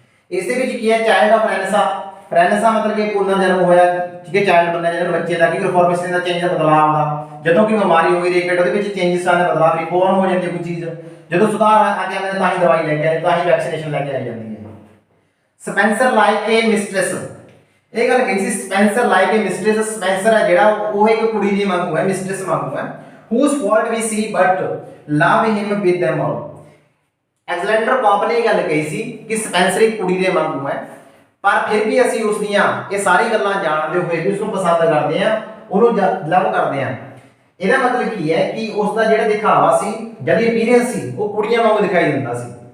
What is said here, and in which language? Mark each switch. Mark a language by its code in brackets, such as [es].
[pa] ਇਸ ਦੇ ਵਿੱਚ ਕੀ ਹੈ, ਚਾਈਲਡ ਆਫ ਰੈਨੇਸਾਂ ਮਤਲਬ ਕਿ ਪੁਨਰ ਜਨਮ ਹੋਇਆ, ਠੀਕ ਹੈ, ਚਾਈਲਡ ਬਣਿਆ ਜਿਹੜਾ ਬੱਚੇ ਦਾ ਕਿ ਰਿਫਾਰਮੇਸ਼ਨ ਦਾ ਚੇਂਜ ਦਾ ਬਦਲਾਅ ਦਾ, ਜਦੋਂ ਕਿ ਬਿਮਾਰੀ ਹੋ ਗਈ ਰਿਕਟ ਉਹਦੇ ਵਿੱਚ ਚੇਂਜਸ ਆਉਂਦੇ, ਬਦਲਾਅ ਰਿਫਾਰਮ ਹੋ ਜਾਂਦੀ ਕੋਈ ਚੀਜ਼, ਜਦੋਂ ਸੁਧਾਰ ਆ ਕੇ ਆਉਂਦਾ ਤਾਂ ਹੀ ਦਵਾਈ ਲੈ ਕੇ ਆਏ, ਤਾਂ ਹੀ ਵੈਕਸੀਨੇਸ਼ਨ ਲੈ ਕੇ ਆਈ ਜਾਂਦੀ ਹੈ। [en] Spencer like a mistress, [pa] ਇਹ ਗੱਲ ਕਹੀ ਸੀ [en] Spencer like a mistress. [pa] ਸਪੈਂਸਰ ਹੈ ਜਿਹੜਾ ਉਹ ਇੱਕ ਕੁੜੀ ਦੀ ਵਾਂਗੂ ਹੈ, ਮਿਸਟ੍ਰੈਸ ਵਾਂਗੂ ਹੈ। [en] whose fault we see but love him with them all। [pa] ਐਗਜ਼ੈਲੈਂਡਰ pop ਨੇ ਇਹ ਗੱਲ ਕਹੀ ਸੀ ਕਿ ਸਪੈਂਸਰ ਇੱਕ ਕੁੜੀ ਦੇ ਵਾਂਗੂ ਹੈ, ਪਰ ਫਿਰ ਵੀ ਅਸੀਂ ਉਸ ਦੀਆਂ ਇਹ ਸਾਰੀ ਗੱਲਾਂ ਜਾਣਦੇ ਹੋਏ ਵੀ ਉਸ ਨੂੰ ਪਸੰਦ ਕਰਦੇ ਆ, ਉਹਨੂੰ ਲਵ ਕਰਦੇ ਆ। ਇਹਦਾ ਮਤਲਬ ਕੀ ਹੈ ਕਿ ਉਸ ਦਾ ਜਿਹੜਾ ਦਿਖਾਵਾ ਸੀ ਜਦ ਅਪੀਅਰੈਂਸ ਸੀ ਉਹ ਕੁੜੀਆਂ ਵਾਂਗੂ ਦਿਖਾਈ ਦਿੰਦਾ ਸੀ।